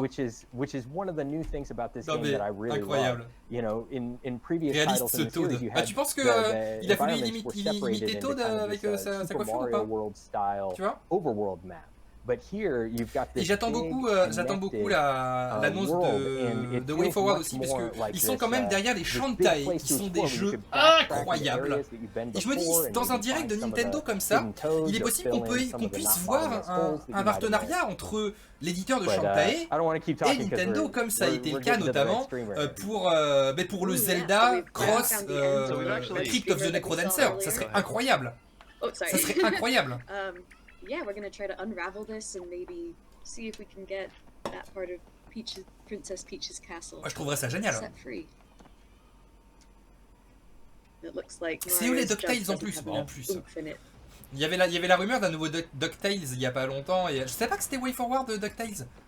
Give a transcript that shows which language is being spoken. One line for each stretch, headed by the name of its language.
English: Which is one of the new things about this game that I really love. You know, in previous titles in the series, you had
French: tu penses qu'il a voulu imiter Toad avec sa coiffure ou pas? Tu vois?
English: Overworld map. But here, you've got this.
French: Et j'attends beaucoup l'annonce de Way Forward aussi, parce qu'ils sont quand même derrière les Shantae, qui sont des jeux incroyables. Et je me dis, dans un direct de Nintendo comme ça, il est possible qu'on puisse voir un partenariat entre l'éditeur de Shantae et Nintendo, comme ça a été le cas notamment pour le Zelda Cross Crypt of the Necrodancer. Ça serait incroyable. Ça serait incroyable.
English: Yeah, we're gonna try to unravel this and maybe see if we can get that part of Princess Peach's castle.
French: Moi, je trouverais ça génial.
English: Set free. It looks like
French: c'est où les DuckTales en plus? Il y avait la rumeur d'un nouveau DuckTales il y a pas longtemps et je savais pas que c'était Way Forward de DuckTales.